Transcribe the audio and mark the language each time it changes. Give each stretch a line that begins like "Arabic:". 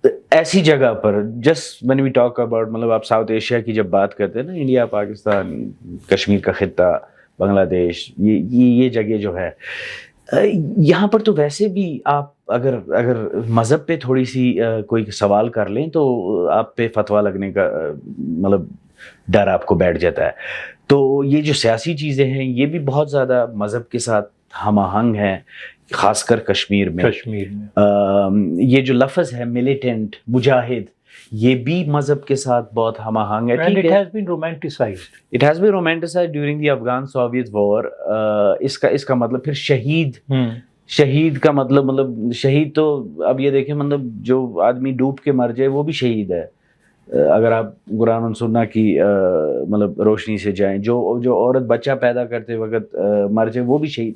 Urdu: ایسی جگہ پر just
English: when we talk about
Urdu: مطلب آپ ساؤتھ ایشیا کی جب بات کرتے ہیں نا، انڈیا، پاکستان، کشمیر کا خطہ، بنگلہ دیش، یہ جگہ جو ہے، یہاں پر تو ویسے بھی آپ اگر مذہب پہ تھوڑی سی کوئی سوال کر لیں تو آپ پہ فتویٰ لگنے کا مطلب ڈر آپ کو بیٹھ جاتا ہے. تو یہ جو سیاسی چیزیں ہیں یہ بھی بہت زیادہ مذہب کے ساتھ ہم آہنگ ہیں، خاص کر کشمیر میں. یہ جو لفظ ہے ملیٹنٹ، مجاہد، یہ بھی مذہب کے ساتھ بہت ہم آہنگ ہے.
English: And it has been romanticized. It has been romanticized during the Afghan-Soviet war.
Urdu: اس کا مطلب پھر شہید کا مطلب شہید تو اب یہ دیکھیں، مطلب جو آدمی ڈوب کے مر جائے وہ بھی شہید ہے. اگر آپ قرآن و سنہ کی مطلب روشنی سے جائیں، جو عورت بچہ پیدا کرتے وقت مر جائے وہ بھی شہید.